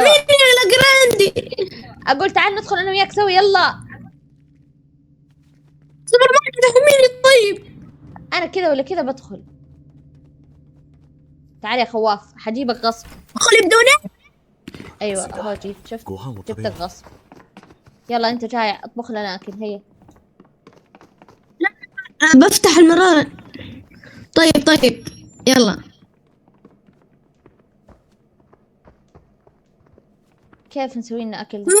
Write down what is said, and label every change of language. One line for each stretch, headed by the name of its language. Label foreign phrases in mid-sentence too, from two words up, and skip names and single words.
Arabic: احميني يا لجراندي. اقول تعال ندخل انا وياك سوا. يلا سوبر ماركت احميني. طيب انا كذا ولا كذا بدخل. تعال يا خواف حجيبك غصب. ادخل بدوني. ايوه اهو جيت. شفت
Japanese: ご飯を食べ
Arabic: جبتك
Japanese: よう。
Arabic: غصب. يلا انت جاي اطبخ لنا اكل. هيا بفتح المرارة. طيب يلا. كيف نسوي لنا اكل الحين؟